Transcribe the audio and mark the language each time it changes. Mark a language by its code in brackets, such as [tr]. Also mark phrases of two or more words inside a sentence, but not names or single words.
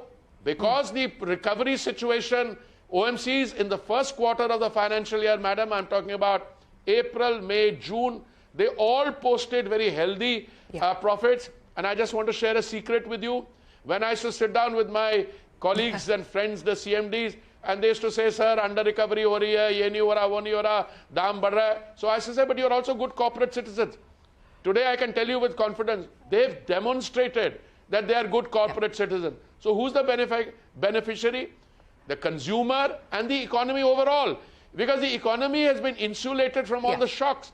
[en] Because the recovery situation, OMCs in the first quarter of the financial year, madam, I'm talking about April, May, June, they all posted very healthy profits. And I just want to share a secret with you. When I used to sit down with my colleagues and friends, the CMDs, and they used to say, sir, under recovery [hi] ho rahi hai, ye nahi ho raha, wo nahi ho raha, daam badh raha hai. [en] So I used to say, but you're also good corporate citizens. Today I can tell you with confidence, they've demonstrated that they are good corporate citizens. So who's the beneficiary? The consumer and the economy overall. Because the economy has been insulated from all the shocks.